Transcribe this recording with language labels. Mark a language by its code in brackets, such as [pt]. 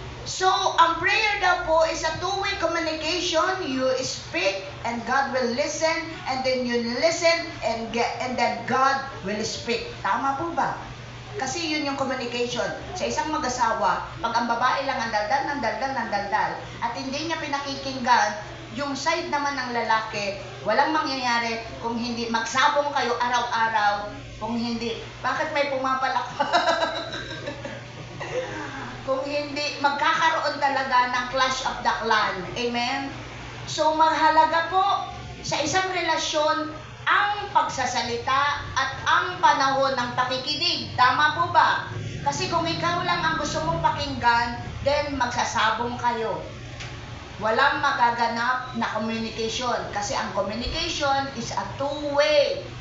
[en] So, ang prayer [tl] daw po [en] is a two-way communication. You speak and God will listen, and then you listen and then God will speak. [tl] Tama po ba? Kasi yun yung communication. Sa isang mag-asawa, pag ang babae lang ang daldal, at hindi niya pinakikinggan, yung side naman ng lalaki, walang mangyayari kung hindi magsabong kayo araw-araw, kung hindi, bakit may pumapalak? Kung hindi, magkakaroon talaga ng clash of the clan. Amen? So, mahalaga po sa isang relasyon ang pagsasalita at ang panahon ng pakikinig. Tama po ba? Kasi kung ikaw lang ang gusto mong pakinggan, then magsasabong kayo. Walang magaganap na communication. Kasi ang [en] communication is a two-way.